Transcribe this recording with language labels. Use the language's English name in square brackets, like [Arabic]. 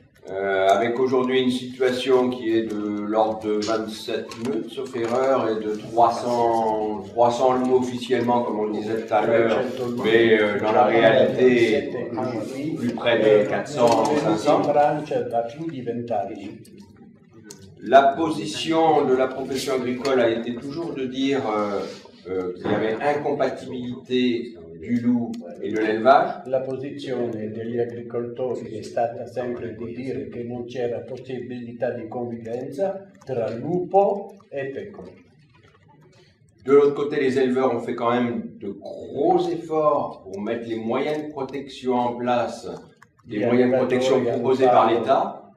[French] Avec aujourd'hui une situation qui est de l'ordre de 27 meutes, sauf erreur, et de 300 loups officiellement, comme on le disait tout à l'heure, mais dans la réalité, plus près de 400-500. La position de la profession agricole a été toujours de dire qu'il y avait incompatibilité du loup [Italian] e dell'elevage. La posizione degli agricoltori è stata sempre di dire che non c'era possibilità di convivenza tra lupo e pecore. [French] De l'autre côté, les éleveurs ont fait quand même de gros efforts pour mettre les moyens de protection en place, des moyens de protection proposés par l'État.